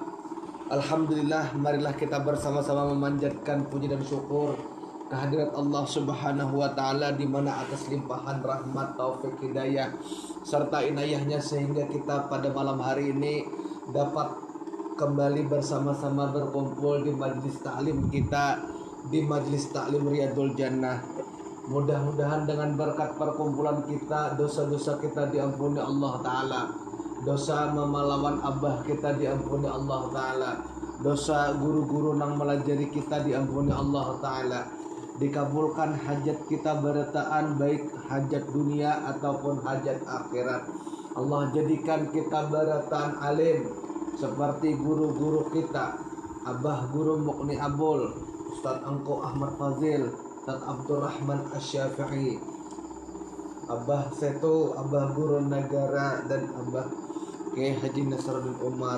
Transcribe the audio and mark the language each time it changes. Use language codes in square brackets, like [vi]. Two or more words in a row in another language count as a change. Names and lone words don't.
[id] Alhamdulillah, marilah kita bersama-sama memanjatkan puji dan syukur kehadirat Allah [ar] سبحانه وتعالى, [id] di mana atas limpahan rahmat, taufik, hidayah serta inayahnya sehingga kita pada malam hari ini dapat kembali bersama-sama berkumpul di majlis taklim kita, di majlis taklim Riyadul Jannah. Mudah-mudahan dengan berkat perkumpulan kita, dosa-dosa kita diampuni [ar] الله تعالى. [id] Dosa memalawan abah kita diampuni [ar] الله تعالى. [id] Dosa guru-guru nang melajari kita diampuni [ar] الله تعالى. [id] Dikabulkan hajat kita berataan, baik hajat dunia ataupun hajat akhirat. Allah jadikan kita berataan alim seperti guru-guru kita, Abah Guru Mukni Abul, Ustaz Angko Ahmad Fazil, Ustaz Abdurrahman Asy-Syafi'i, Abah Seto, Abah Guru Negara, dan Abah Kiai Haji Nasruddin Umar.